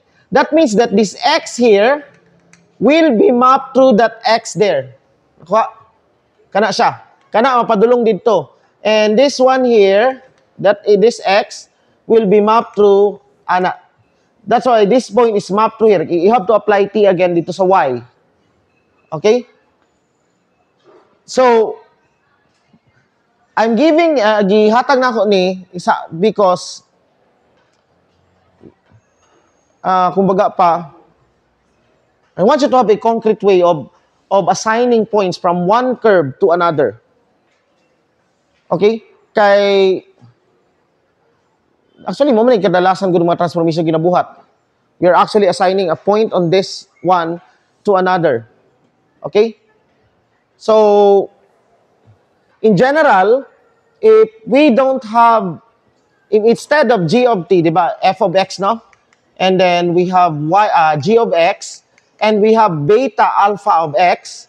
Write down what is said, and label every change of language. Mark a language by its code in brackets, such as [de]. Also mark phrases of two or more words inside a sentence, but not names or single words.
[en] That means that this x here will be mapped through that x there. [ceb] Kana siya. Kana mapadulong didto. [en] And this one here, this x will be mapped through ana. That's why this point is mapped through here. You have to apply t again [tl] dito sa y. [en] Okay? So, I'm giving, [ceb] gihatag na ako ni, isa, because, kumbaga pa, [en] I want you to have a concrete way of assigning points from one curve to another. Okay? Actually, [ceb] mo man kadalasan gud mga transformation ginabuhat. [en] We are actually assigning a point on this one to another. Okay? So, in general, if we don't have, if instead of g of t, [tl] di ba, [en] f of x, no? And then we have g of x, and we have beta alpha of x.